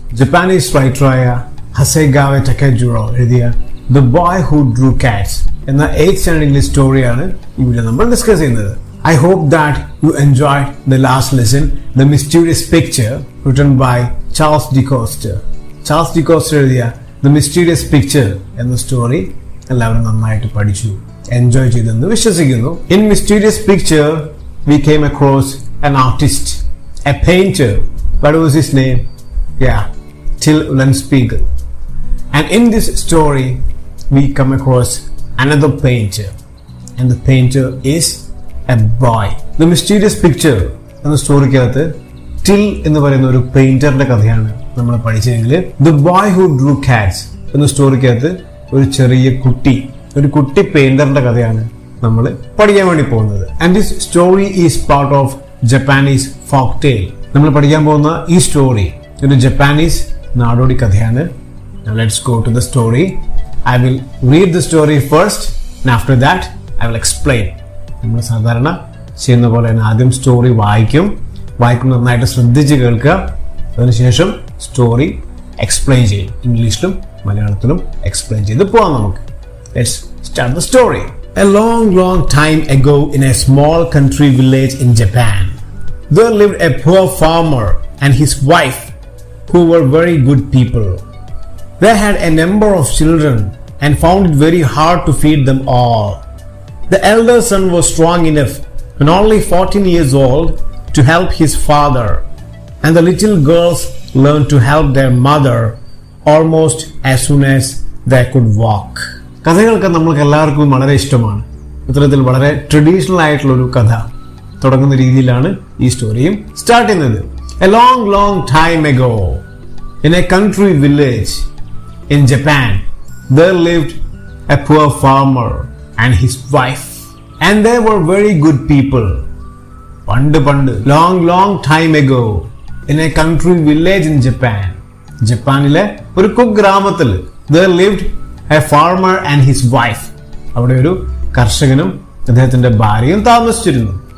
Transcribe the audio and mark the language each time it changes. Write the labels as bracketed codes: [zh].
[ml] Japanese writer Hasegawa Takejiro എഴുതിയ The Boy Who Drew Cats എന്ന 8th standard English storyയാണ് ഈ video നമ്മൾ discuss ചെയ്യുന്നത്. [en] I hope that you enjoyed the last lesson, The Mysterious Picture, written by Charles D. Coster. Charles D. [ml] Coster എഴുതിയ The Mysterious Picture എന്ന story എല്ലാവരും നന്നായിട്ട് പഠിച്ചു, enjoy ചെയ്തെന്ന് വിശ്വസിക്കുന്നു. [en] In Mysterious Picture, we came across an artist, a painter. What was his name? Yeah, Till Ullenspiegel. And in this story, we come across another painter. And the painter is a boy. [ml] The Mysterious Picture എന്ന സ്റ്റോറിക്കകത്ത് till എന്ന് പറയുന്ന ഒരു പെയിന്ററിന്റെ കഥയാണ് നമ്മൾ പഠിച്ചെങ്കിൽ The Boy Who Drew Cats എന്ന സ്റ്റോറിക്കകത്ത് ഒരു ചെറിയ കുട്ടി പെയിന്ററിന്റെ കഥയാണ് നമ്മൾ പഠിക്കാൻ വേണ്ടി പോകുന്നത്. [en] And this story is part of Japanese folk tale. [ml] നമ്മൾ പഠിക്കാൻ പോകുന്ന ഈ സ്റ്റോറി ഒരു ജപ്പാനീസ് നാടോടി കഥയാണ്. [en] Now let's go to the story. I will read the story first and after that I will explain. [ml] നമ്മൾ സാധാരണ ചെയ്യുന്ന പോലെ തന്നെ ആദ്യം സ്റ്റോറി വായിക്കും നന്നായിട്ട് ശ്രദ്ധിച്ച് കേൾക്കുക. അതിനുശേഷം സ്റ്റോറി എക്സ്പ്ലെയിൻ ചെയ്യും. ഇംഗ്ലീഷിലും മലയാളത്തിലും എക്സ്പ്ലെയിൻ ചെയ്ത് പോവാം നമുക്ക്. [en] Let's start the story. A long time ago in a small country village in Japan, there lived a poor farmer and his wife who were very good people. They had a number of children and found it very hard to feed them all. The elder son was strong enough when only 14 years old to help his father, and the little girls learned to help their mother almost as soon as they could walk. [ml] കഥകളൊക്കെ നമ്മൾക്ക് എല്ലാവർക്കും വളരെ ഇഷ്ടമാണ്. ഇത്തരത്തിൽ വളരെ traditional ആയിട്ടുള്ള ഒരു കഥ തുടങ്ങുന്ന രീതിയിലാണ് ഈ സ്റ്റോറിയും സ്റ്റാർട്ട് ചെയ്യുന്നത്. [en] A long time ago in a country village in Japan there lived a poor farmer and his wife, and they were very good people. [ml] പണ്ട് [en] long time ago in a country village in Japan, [ml] ജപ്പാനിലെ ഒരു കുഗ്രാമത്തിൽ [en] there lived a farmer and his wife. [ml] അവിടെ ഒരു കർഷകനും അദ്ദേഹത്തിന്റെ ഭാര്യയും താമസിച്ചിരുന്നു.